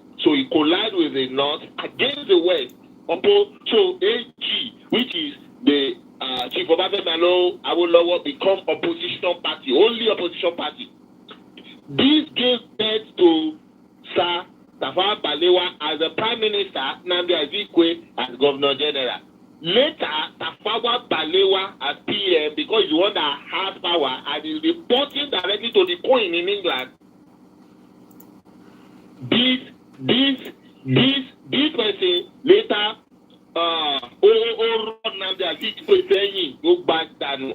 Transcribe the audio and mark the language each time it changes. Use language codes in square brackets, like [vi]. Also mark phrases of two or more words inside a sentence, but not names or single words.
[en] So he collide with the North against the West. So AG, which is the Chief Obafemi Awolowo, become opposition party, only opposition party. This gave birth to Sir Tafawa Balewa as the Prime Minister, Nnamdi Azikiwe as Governor General. Later, Tafawa Balewa as PM, because he's the one that has power and is reporting directly to the Queen in England. This person later, Nnamdi Azikiwe saying, go back down.